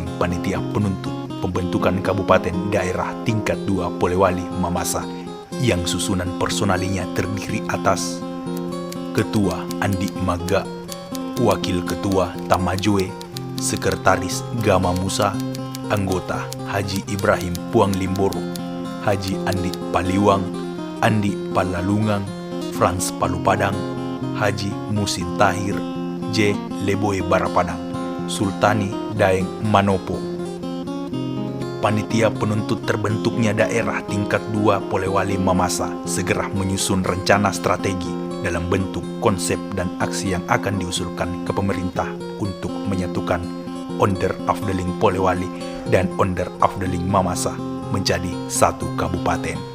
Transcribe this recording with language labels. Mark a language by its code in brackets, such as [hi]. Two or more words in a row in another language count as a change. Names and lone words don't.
[id] panitia penuntut pembentukan Kabupaten Daerah Tingkat 2 Polewali Mamasa yang susunan personalinya terdiri atas Ketua Andi Maga, Wakil Ketua Tamajoe, Sekretaris Gama Musa, Anggota Haji Ibrahim Puang Limboro, Haji Andi Paliwang, Andi Palalungang, Frans Palupadang, Haji Musin Tahir, J. Leboe Barapadang, Sultani Daeng Manopo. Panitia penuntut terbentuknya daerah tingkat 2 Polewali Mamasa segera menyusun rencana strategi dalam bentuk konsep dan aksi yang akan diusulkan ke pemerintah untuk menyatukan Onder Afdeling Polewali dan Onder Afdeling Mamasa menjadi satu kabupaten.